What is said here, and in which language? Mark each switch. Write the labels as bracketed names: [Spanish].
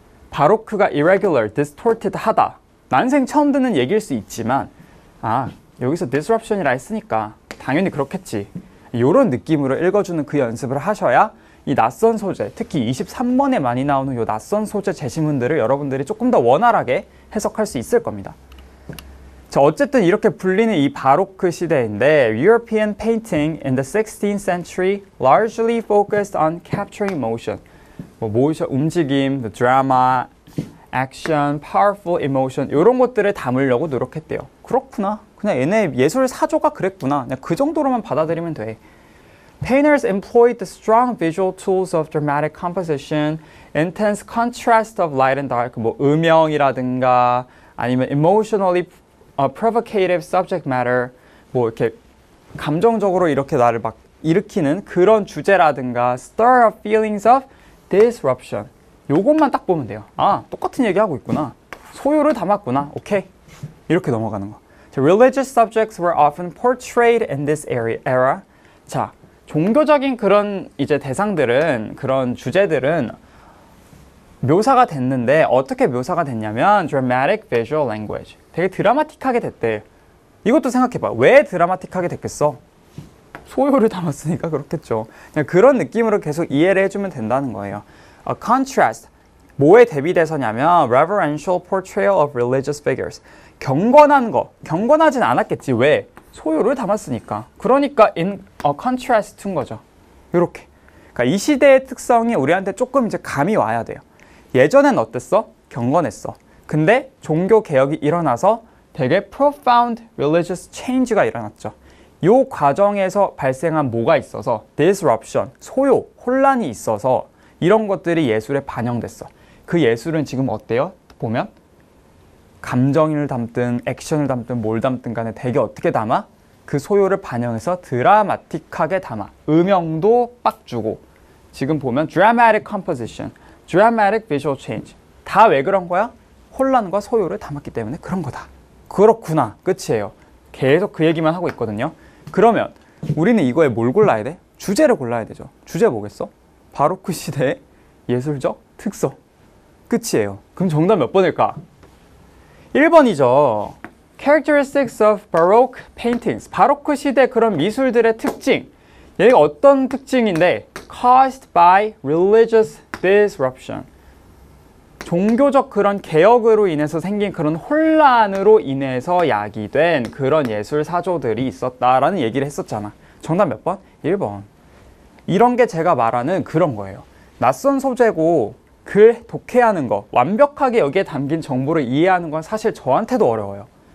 [Korean] 바로크가 irregular, distorted 하다. 난생 처음 듣는 얘기일 수 있지만 여기서 disruption이라 했으니까 당연히 그렇겠지. 이런 느낌으로 읽어주는 그 연습을 하셔야 이 낯선 소재, 특히 23번에 많이 나오는 이 낯선 소재 제시문들을 여러분들이 조금 더 원활하게 해석할 수 있을 겁니다. 자, 어쨌든 이렇게 불리는 이 바로크 시대인데 [English] European painting in the 16th century largely focused on capturing motion. [Korean] 모션, 움직임, [English] the drama, action, powerful emotion [Korean] 이런 것들을 담으려고 노력했대요. 그렇구나. 그냥 얘네 예술 사조가 그랬구나. 그냥 그 정도로만 받아들이면 돼. [English] Painters employed the strong visual tools of dramatic composition, intense contrast of light and dark, [Korean] 뭐 음영이라든가 아니면 [English] emotionally provocative subject matter, [Korean] 뭐 이렇게 감정적으로 이렇게 나를 막 일으키는 그런 주제라든가 [English] stir up feelings of disruption. [Korean] 요것만 딱 보면 돼요. 똑같은 얘기하고 있구나. 소요를 담았구나. 오케이. 이렇게 넘어가는 거. [English] Religious subjects were often portrayed in this era. [Korean] 자, 종교적인 그런 이제 대상들은, 그런 주제들은 묘사가 됐는데 어떻게 묘사가 됐냐면 [English] dramatic visual language. [Korean] 되게 드라마틱하게 됐대. 이것도 생각해봐. 왜 드라마틱하게 됐겠어? 소요를 담았으니까 그렇겠죠. 그냥 그런 느낌으로 계속 이해를 해주면 된다는 거예요. [English] A contrast. [Korean] 뭐에 대비돼서냐면 [English] reverential portrayal of religious figures. [Korean] 경건한 거. 경건하진 않았겠지. 왜? 소요를 담았으니까. 그러니까 [English] in a contrast to [Korean] 인 거죠. 이렇게. 그러니까 이 시대의 특성이 우리한테 조금 이제 감이 와야 돼요. 예전엔 어땠어? 경건했어. 근데 종교 개혁이 일어나서 되게 [English] profound religious change [Korean] 가 일어났죠. 이 과정에서 발생한 뭐가 있어서 disruption, 소요, 혼란이 있어서 이런 것들이 예술에 반영됐어. 그 예술은 지금 어때요? 보면 감정을 담든 액션을 담든 뭘 담든 간에 되게 어떻게 담아? 그 소요를 반영해서 드라마틱하게 담아. 음영도 빡 주고. 지금 보면 [English] dramatic composition, dramatic visual change. [Korean] 다 왜 그런 거야? 혼란과 소요를 담았기 때문에 그런 거다. 그렇구나. 끝이에요. 계속 그 얘기만 하고 있거든요. 그러면 우리는 이거에 뭘 골라야 돼? 주제를 골라야 되죠. 주제 뭐겠어? 바로크 시대의 예술적 특성. 끝이에요. 그럼 정답 몇 번일까? 1번이죠. [English] Characteristics of Baroque paintings. [Korean] 바로크 시대 그런 미술들의 특징. 얘가 어떤 특징인데? [English] Caused by religious disruption. [Korean] 종교적 그런 개혁으로 인해서 생긴 그런 혼란으로 인해서 야기된 그런 예술 사조들이 있었다라는 얘기를 했었잖아. 정답 몇 번? 1번. 이런 게 제가 말하는 그런 거예요. 낯선 소재고 글 독해하는 거, 완벽하게 여기에 담긴 정보를 이해하는 건 사실 저한테도 어려워요.